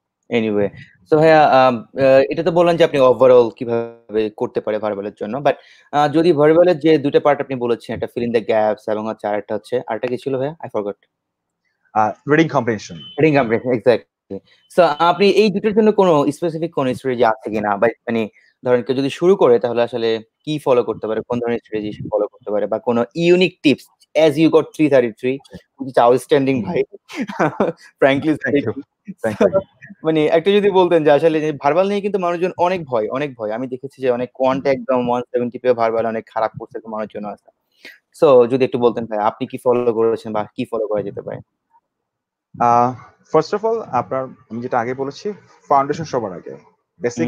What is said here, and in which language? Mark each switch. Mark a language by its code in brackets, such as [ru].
[bn] Anyway, so ভাইয়া, এটা তো বললেন যে আপনি ওভারঅল কিভাবে করতে পারে ভার্বালের জন্য, বাট যদি ভার্বালের যে 2টা পার্ট আপনি বলেছেন, একটা ফিল ইন দ্য গ্যাপস এবং হচ্ছে আরেকটা হচ্ছে, আরেকটা কি ছিল ভাইয়া? [en] I forgot. [bn] Reading comprehension. Reading comprehension, exactly. So আপনি এই দুটোর জন্য কোনো স্পেসিফিক কোনো স্ট্র্যাটেজি আছে কিনা, বা মানে ধরেন কেউ যদি শুরু করে তাহলে আসলে কি ফলো করতে পারে, কোন ধরনের স্ট্র্যাটেজি ফলো করতে পারে, বা কোনো unique tips? [en] As you got 333, which is outstanding ভাই, frankly speaking. [bn] মানে একটা যদি বলতেন যে আসলে ভার্বাল নিয়ে কিন্তু মানুষজন অনেক ভয়। আমি দেখেছি যে অনেক কোয়ান্ট একদম 170 পেয়ে ভার্বাল অনেক খারাপ করছে মানুষজন আছে। সো যদি একটু বলতেন ভাই, আপনি কি ফলো করেছেন বা কি ফলো করা যেতে পারে? ফার্স্ট অফ অল আপনার আমি যেটা আগে বলেছি ফাউন্ডেশন সবার আগে, বেসিক